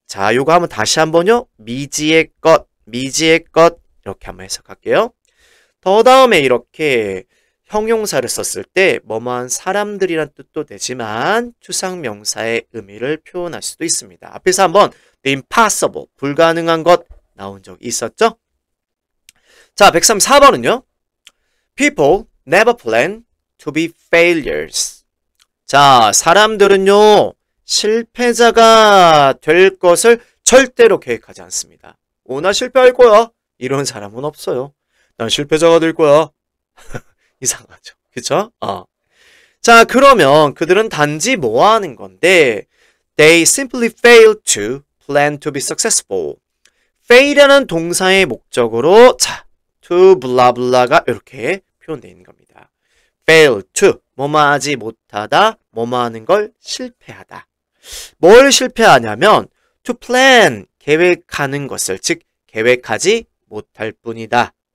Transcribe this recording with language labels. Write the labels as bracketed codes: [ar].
[ko] 자, 요거 한번 다시 한번요. 미지의 것 이렇게 한번 해석할게요. 더 다음에 이렇게 형용사를 썼을 때 뭐뭐한 사람들이란 뜻도 되지만 추상명사의 의미를 표현할 수도 있습니다. 앞에서 한번 the impossible, 불가능한 것 나온 적이 있었죠? 자, 134번은요. [en] People never plan to be failures. [ko] 자, 사람들은요. 실패자가 될 것을 절대로 계획하지 않습니다. 나 실패할 거야. 이런 사람은 없어요. 난 실패자가 될 거야. 이상하죠. 그쵸? 자, 그러면 그들은 단지 뭐 하는 건데 [en] They simply fail to plan to be successful. [ko] fail이라는 동사의 목적으로 자, to 블라블라가 이렇게 표현되어 있는 겁니다. fail to, 뭐뭐하지 못하다, 뭐뭐하는 걸 실패하다. 뭘 실패하냐면 to plan, 계획하는 것을, 즉 계획하지 못할 뿐이다.